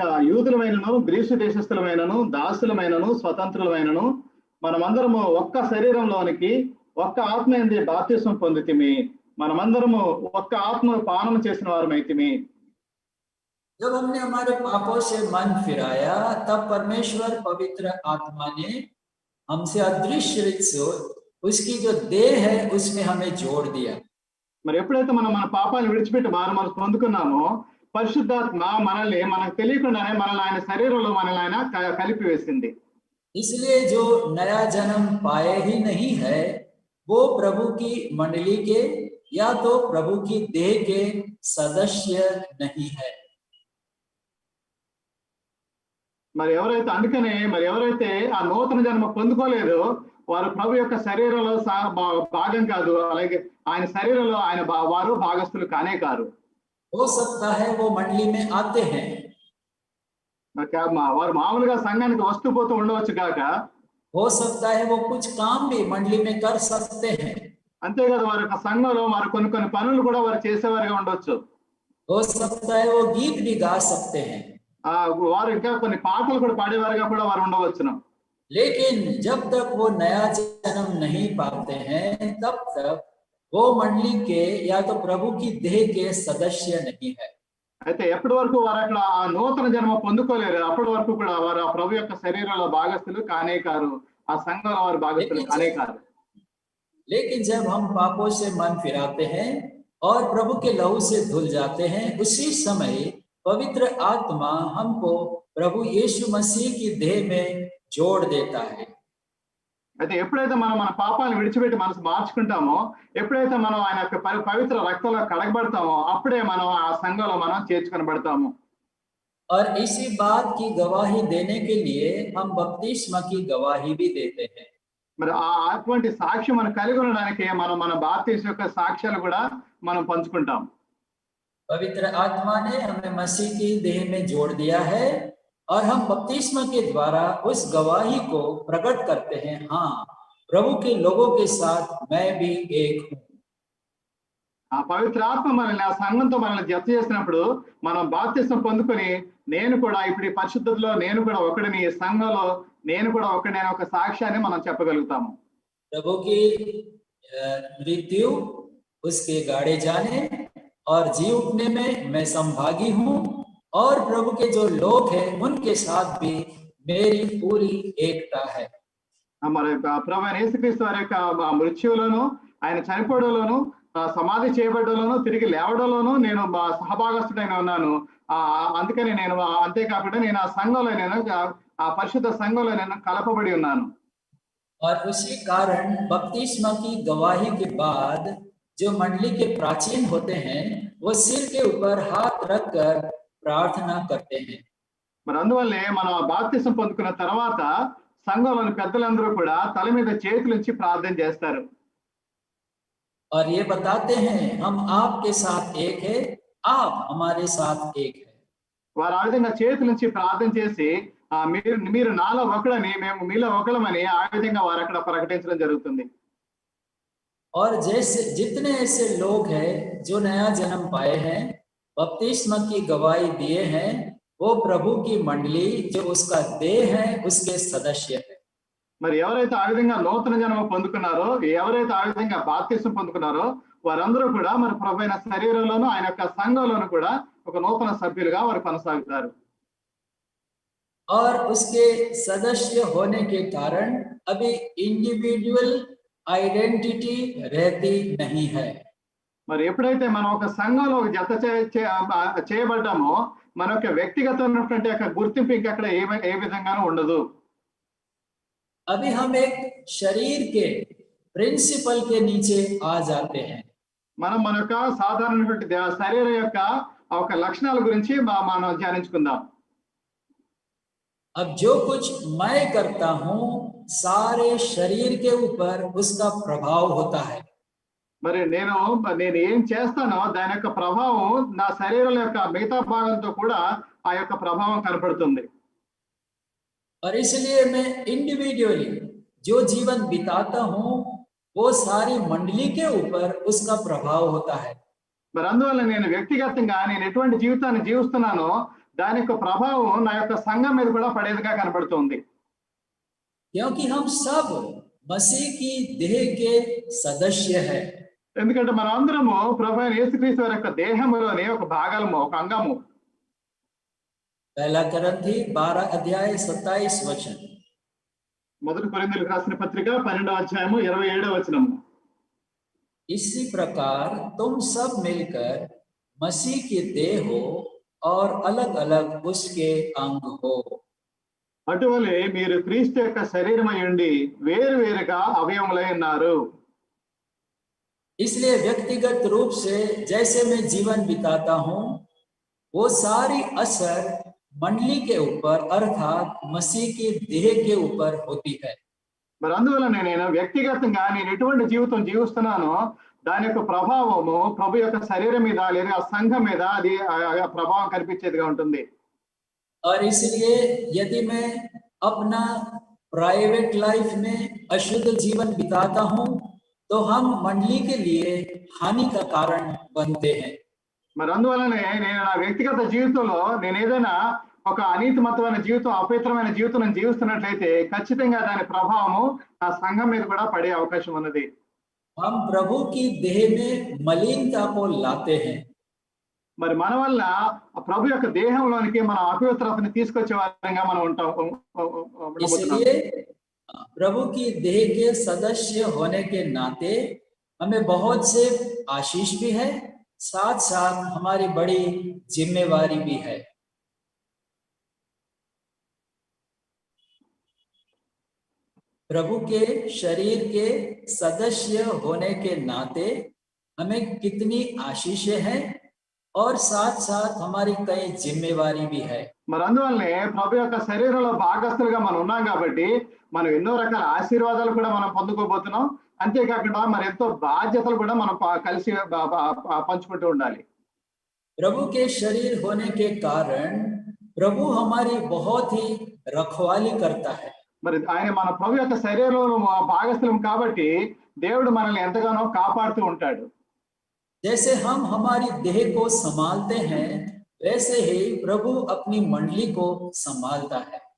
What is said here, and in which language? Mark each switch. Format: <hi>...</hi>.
<te>యూదులమైనను Greece దేశస్థులమైనను దాసులమైనను స్వతంత్రులమైనను మనమందరము ఒక్క శరీరంలోనికి ఒక్క ఆత్మ యందు బాప్తిస్మం పొందితిమి, మనమందరము ఒక్క ఆత్మ పానం చేసిన వారమైతిమి.</te> <hi>जब हमने हमारे पापों से मन फिराया तब परमेश्वर पवित्र आत्मा ने हमसे अदृश्य रीत से उसकी जो देह है उसमें हमें जोड़ दिया।</hi> <te>మరి ఎప్పుడైతే మనం మన పాపాలను విడిచిపెట్టి మారు మనసు పొందుకున్నామో పరిశుద్ధాత్మ మనల్ని మనకు తెలియకుండానే మనల్ని ఆయన శరీరంలో మనల్ని ఆయన కలిపి వేసింది.</te> <hi>इसलिए जो नया जन्म पाए ही नहीं है वो प्रभु की मंडली के या तो प्रभु की देह के सदस्य नहीं है।</hi> <te>మరి ఎవరైతే అందుకనే మరి ఎవరైతే ఆ నూతన జన్మ పొందుకోలేదో వారు ప్రభు యొక్క శరీరంలో భాగం కాదు, అలాగే ఆయన శరీరంలో ఆయన వారు భాగస్థులు కానే కారు.</te> <hi>हो सकता है वो मंडली में आते हैं,</hi> <te>వారు మామూలుగా సంఘానికి వస్తూ పోతూ ఉండవచ్చు కాక</te> <hi>हो सकता है वो कुछ काम भी मंडली में कर सकते हैं,</hi> <te>అంతేకాదు వారి యొక్క సంఘంలో వారు కొన్ని కొన్ని పనులు కూడా వారు చేసేవారుగా ఉండొచ్చు.</te> <hi>हो सकता है वो गीत भी गा सकते हैं,</hi> <te>వారు ఇంకా కొన్ని పాటలు కూడా పాడేవారుగా కూడా వారు ఉండవచ్చును.</te> <hi>लेकिन जब तक वो नया जन्म नहीं पाते हैं तब तक वो मंडली के या तो प्रभु की देह के सदस्य नहीं है।</hi> <te>అయితే ఎప్పటి వరకు వారు అక్కడ ఆ నూతన జన్మ పొందుకోలేరు అప్పటి వరకు కూడా వారు ఆ ప్రభు యొక్క శరీరంలో భాగస్థులు కానే కారు, ఆ సంఘంలో వారు భాగస్థులు కానే కారు.</te> <hi>लेकिन जब हम पापों से मन फिराते हैं और प्रभु के लहू से धुल जाते हैं उसी समय पवित्र आत्मा हमको प्रभु यीशु मसीह की देह में जोड़ देता है।</hi> <te>అయితే ఎప్పుడైతే మనం మన పాపాలను విడిచిపెట్టి మనసు మార్చుకుంటామో, ఎప్పుడైతే మనం ఆయన యొక్క పవిత్ర రక్తంలో కడగబడతామో అప్పుడే మనం ఆ సంఘంలో మనం చేర్చుకొనబడతాము.</te> <hi>और इसी बात की गवाही देने के लिए हम बपतिस्मा की गवाही भी देते हैं।</hi> <te>మరి ఆ అటువంటి సాక్ష్యం మనం కలిగి ఉండడానికి మనం మన బాప్తిస్మం యొక్క సాక్ష్యాలు కూడా మనం పంచుకుంటాం.</te> <hi>पवित्र आत्मा ने हमें मसीह की देह में जोड़ दिया है और हम बपतिस्मा के द्वारा उस गवाही को प्रकट करते हैं, हाँ प्रभु के लोगों के साथ मैं भी एक हूँ।</hi> <te>ఆ పవిత్ర ఆత్మ మనల్ని ఆ సంఘంతో మనల్ని జత చేసినప్పుడు మనం బాప్తిస్మం పొందుకొని నేను కూడా ఇప్పుడు ఈ పరిశుద్ధతలో నేను కూడా ఒకడిని, ఈ సంఘంలో నేను కూడా ఒకడిని అనే ఒక సాక్ష్యాన్ని మనం చెప్పగలుగుతాము.</te> <hi>प्रभु की मृत्यु, उसके गाड़े जाने और जी उठने में मैं संभागी हूँ और प्रभु के जो लोग हैं उनके साथ भी मेरी पूरी एकता है।</hi> <te>మరి ప్రభు అయిన యేసుక్రీస్తు వారి యొక్క మృత్యువులోను ఆయన చనిపోవడంలోను సమాధి చేయబడ్డలోను తిరిగి లేవడంలోను నేను సహభాగస్తుడైన ఉన్నాను. అందుకని నేను అంతేకాకుండా నేను ఆ సంఘంలో నేను ఆ పరిశుద్ధ సంఘంలో నేను కలపబడి ఉన్నాను.</te> <hi>और उसी कारण बपतिस्मा की गवाही के बाद जो मंडली के प्राचीन होते हैं वो सिर के ऊपर हाथ रखकर प्रार्थना करते हैं।</hi> <te>మరి అందువల్లే మనం బాప్తిసం పొందుకున్న తర్వాత సంఘంలోని పెద్దలందరూ కూడా తల మీద చేతులుంచి ప్రార్థన చేస్తారు.</te> <hi>और ये बताते हैं हम आपके साथ एक है, आप हमारे साथ एक है।</hi> <te>వారు ఆ విధంగా చేతులుంచి ప్రార్థన చేసి మీరు నాలో ఒకడని మేము మీలో ఒకళ్ళమని ఆ విధంగా వారు అక్కడ ప్రకటించడం జరుగుతుంది.</te> <hi>और जैसे जितने ऐसे लोग हैं जो नया जन्म पाए हैं, बपतिस्मा की गवाही दिए हैं, वो प्रभु की मंडली जो उसका देह है उसके सदस्य है।</hi> <te>మరి ఎవరైతే ఆ విధంగా నూతన జన్మ పొందుకున్నారో, ఎవరైతే ఆ విధంగా బాప్తిసం పొందుకున్నారో వారందరూ కూడా మరి ప్రభు అయిన శరీరంలోను ఆయన యొక్క సంఘంలోను కూడా ఒక నూతన సభ్యులుగా వారు కొనసాగుతారు.</te> <hi>और उसके सदस्य होने के कारण अभी</hi> <en>individual identity</en> <hi>रहती नहीं है।</hi> <te>మరి ఎప్పుడైతే మనం ఒక సంఘంలో జత చేయబడ్డామో మన యొక్క వ్యక్తిగతమైనటువంటి యొక్క గుర్తింపు ఇంకా అక్కడ ఏ విధంగానూ ఉండదు.</te> <hi>अभी हम एक शरीर के प्रिंसिपल के नीचे आ जाते हैं।</hi> <te>మనం మన యొక్క సాధారణమైనటువంటి శరీరం యొక్క ఒక లక్షణాల గురించి మనం ధ్యానించుకుందాం.</te> <hi>अब जो कुछ मैं करता हूँ सारे शरीर के ऊपर उसका प्रभाव होता है।</hi> <te>మరి నేను ఏం చేస్తానో దాని యొక్క ప్రభావం నా శరీరం యొక్క మిగతా భాగంతో కూడా ఆ యొక్క ప్రభావం కనపడుతుంది.</te> <hi>और इसलिए मैं इंडिविजुअली जो जीवन बिताता हूँ वो सारी मंडली के ऊपर उसका प्रभाव होता है।</hi> <te>మరి అందువల్ల నేను వ్యక్తిగతంగా నేను ఎటువంటి జీవితాన్ని జీవిస్తున్నానో దాని యొక్క ప్రభావం నా యొక్క సంఘం మీద కూడా పడేదిగా కనపడుతుంది.</te> <hi>क्योंकि हम सब मसीह की देह के सदस्य हैं।</hi> <te>ఎందుకంటే మనం అందరము ప్రభు అయిన యేసుక్రీస్తు వారి యొక్క దేహంలోని ఒక భాగము, ఒక అంగము.</te> <hi>पहला करंथी 12 अध्याय 27 वचन।</hi> <te>మొదటి కొరింథీయులకు రాసిన పత్రిక 12వ అధ్యాయము 27వ వచనము।</te> <hi>इसी प्रकार तुम सब मिलकर मसीह की देह हो और अलग अलग उसके अंग हो।</hi> <te>అటువలే మీరు క్రీస్తు యొక్క శరీరమై ఉండి వేరు వేరుగా అవయవములై ఉన్నారు।</te> <hi>इसलिए व्यक्तिगत रूप से जैसे मैं जीवन बिताता हूँ वो सारी असर मंडली के ऊपर अर्थात मसीह की देह के ऊपर होती है।</hi> <te>మరి అందువల్ల నేను వ్యక్తిగతంగా నేను ఎటువంటి జీవితం జీవిస్తున్నానో దాని యొక్క ప్రభావము ప్రభు యొక్క శరీరం మీద లేదా సంఘం మీద అది ప్రభావం కనిపించేదిగా ఉంటుంది।</te> <hi>और इसलिए यदि मैं अपना</hi> <en>private life</en> <hi>में अशुद्ध जीवन बिताता हूँ तो हम मंडली के लिए हानि का कारण बनते हैं।</hi> <te>మరి అందువల్లనే నేను నా వ్యక్తిగత జీవితంలో నేను ఏదైనా ఒక అనీతిమతమైన జీవితం అపవిత్రమైన జీవితం నేను జీవిస్తున్నట్లయితే ఖచ్చితంగా దాని ప్రభావము నా సంఘం మీద కూడా పడే అవకాశం ఉన్నది।</te> <hi>हम प्रभु की देह में मलिनता को लाते हैं।</hi> <te>మరి మన వల్ల ప్రభు యొక్క దేహంలోనికి మన అపవిత్రతని తీసుకొచ్చే వారంగా మనం ఉంటాం।</te> <hi>इसलिए प्रभु की देह के सदस्य होने के नाते हमें बहुत से आशीष भी है, साथ साथ हमारी बड़ी जिम्मेवारी भी है। प्रभु के शरीर के सदस्य होने के नाते हमें कितनी आशीषें हैं और साथ साथ हमारी कई जिम्मेवारी भी है।</hi> <te>మరి అందువల్లనే ప్రభు యొక్క శరీరంలో భాగస్తులుగా మనం ఉన్నాం కాబట్టి మనం ఎన్నో రకాల ఆశీర్వాదాలు కూడా మనం పొందుకోబోతున్నాం। అంతేకాకుండా మరి ఎంతో బాధ్యతలు కూడా మనం కలిసి పంచుకుంటూ ఉండాలి।</te> <hi>प्रभु के शरीर होने के कारण प्रभु हमारी बहुत ही रखवाली करता है।</hi> <te>మరి ఆయన మన ప్రభు యొక్క శరీరంలో భాగస్థులం కాబట్టి దేవుడు మనల్ని ఎంతగానో కాపాడుతూ ఉంటాడు।</te> <hi>जैसे हम हमारी देह को संभालते हैं वैसे ही प्रभु अपनी मंडली को संभालता है।</hi>